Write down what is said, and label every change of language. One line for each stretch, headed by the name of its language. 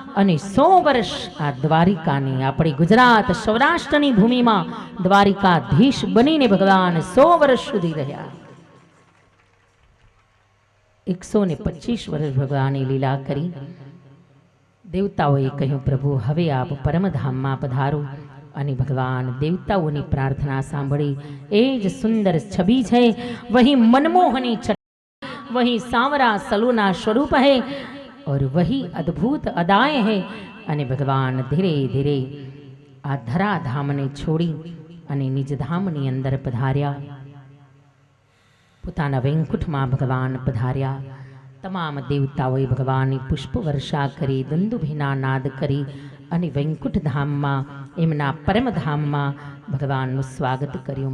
Gujarati: અને 100 વર્ષ આ દ્વારિકાની આપણી ગુજરાત સૌરાષ્ટ્રની ભૂમિમાં દ્વારિકાધીશ બનીને ભગવાન 100 વર્ષ સુધી રહ્યા. 125 વર્ષ ભગવાને લીલા કરી. દેવતાઓએ કહ્યું, પ્રભુ હવે આપ પરમધામમાં પધારો. અને ભગવાન દેવતાઓની પ્રાર્થના સાંભળી. એ જ સુંદર છબી છે,
Hindi: વહી મનમોહની છટા, वही सांवरा सलूना स्वरूप है और वही अद्भुत अदाएं है.
Gujarati: અને ભગવાન ધીરે ધીરે આ ધરા ધામને છોડી અને નિજ ધામની અંદર પધાર્યા. પોતાના વૈકુંઠમાં ભગવાન પધાર્યા. તમામ દેવતાઓએ ભગવાનની પુષ્પ વર્ષા કરી, દુંદુભીના નાદ કરી અને વૈકુંઠ ધામમાં એમના પરમધામમાં ભગવાનનું સ્વાગત કર્યું.